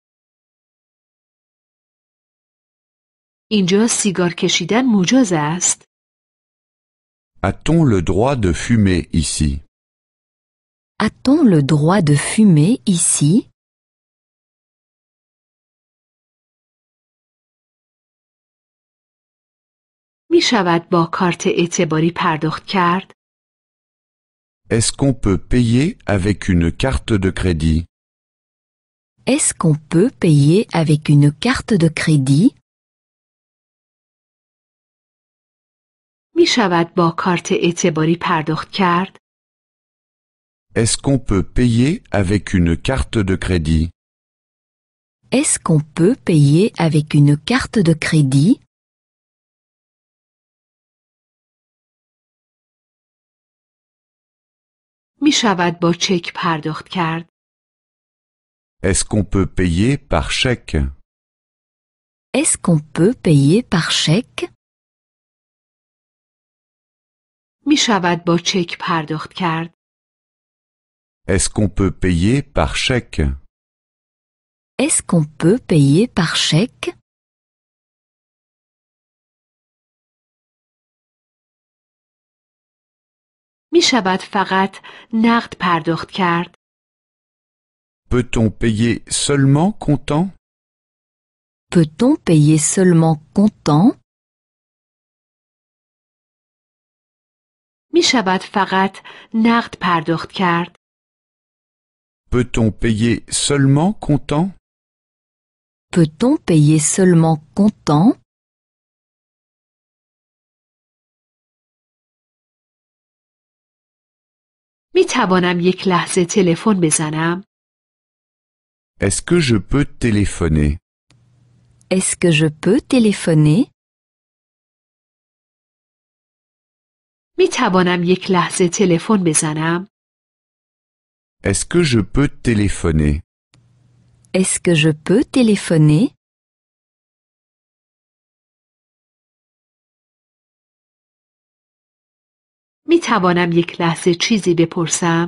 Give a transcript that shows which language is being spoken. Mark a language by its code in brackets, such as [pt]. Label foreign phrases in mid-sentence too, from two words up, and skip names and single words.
[fa] اینجا سیگار کشیدن مجاز است؟ [fr] A-t-on le droit de fumer ici? A-t-on le droit de fumer ici? [fa] می شود با کارت اعتباری پرداخت کرد؟ [fr] Est-ce qu'on peut payer avec une carte de crédit? Est-ce qu'on peut payer avec une carte de crédit? [fa] می شود با کارت اعتباری پرداخت کرد؟ [fr] Est-ce qu'on peut payer avec une carte de crédit? Est-ce qu'on peut payer avec une carte de crédit? [fa] می شود با چک پرداخت کرد؟ [fr] Est-ce qu'on peut payer par chèque? Est-ce qu'on peut payer par chèque? [fa] می شود با چک پرداخت کرد؟ [fr] Est-ce qu'on peut payer par chèque? Est-ce qu'on peut payer par chèque? [fa] می شود فقط نقد پرداخت کرد؟ [fr] Peut-on payer seulement comptant? Peut-on payer seulement comptant? [fa] می شود فقط نقد پرداخت کرد؟ [fr] Peut-on payer seulement comptant? Peut-on payer seulement comptant? [fa] می توانم یک لحظه تلفن بزنم؟ [fr] Est-ce que je peux téléphoner? Est-ce que je peux téléphoner? [fa] می توانم یک لحظه تلفن بزنم؟ [fr] Est-ce que je peux téléphoner? Est-ce que je peux téléphoner? [fa] می توانم یک لحظه چیزی بپرسم؟